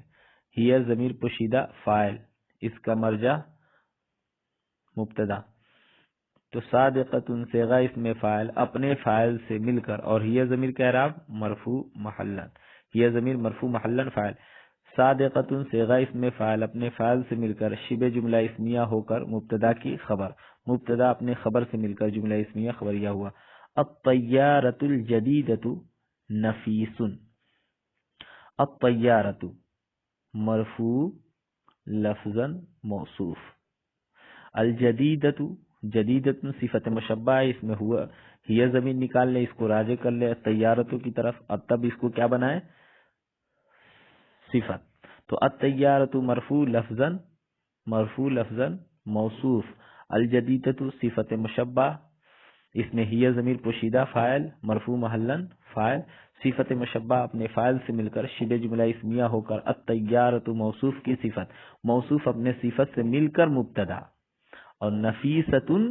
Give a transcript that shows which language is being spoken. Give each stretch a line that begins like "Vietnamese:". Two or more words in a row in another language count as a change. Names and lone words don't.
Urdu: ہیا ضمیر پوشیدہ فاعل، اس کا مرجع مبتدا، تو صادقۃ صیغہ اس میں فاعل اپنے فاعل سے مل کر، اور ہیا ضمیر کا اعراب مرفوع محلاً، ہیا ضمیر مرفوع محلاً فاعل، صادقۃ صیغہ اس میں فاعل اپنے فاعل سے مل کر شبہ جملہ اسمیہ ہو کر مبتدا کی خبر، مبتدا اپنے خبر سے مل کر جملہ اسمیہ خبریہ ہوا.
Arabic: الطيارة الجديدة نفيس، الطيارة مرفوع لفظاً موصوف,
Urdu: الجدیدتو، جدیدتن صفت مشبہ ہے، اس میں ہوا ہی ضمیر نکال لے، اس کو راجع کر لے الطیارتو کی طرف، اب تب اس کو کیا بنائے صفت. تو الطیارتو مرفوع لفظاً، مرفوع لفظاً موصوف، الجدیدتو صفت مشبہ، اس میں ہی ضمیر پوشیدہ فاعل مرفوع محلاً فاعل، صفت مشبہ اپنے فاعل سے مل کر شبہ جملہ اسمیہ ہو کر الطیارۃ موصوف کی صفت، موصوف اپنے صفت سے مل کر مبتدا، اور نفیسۃ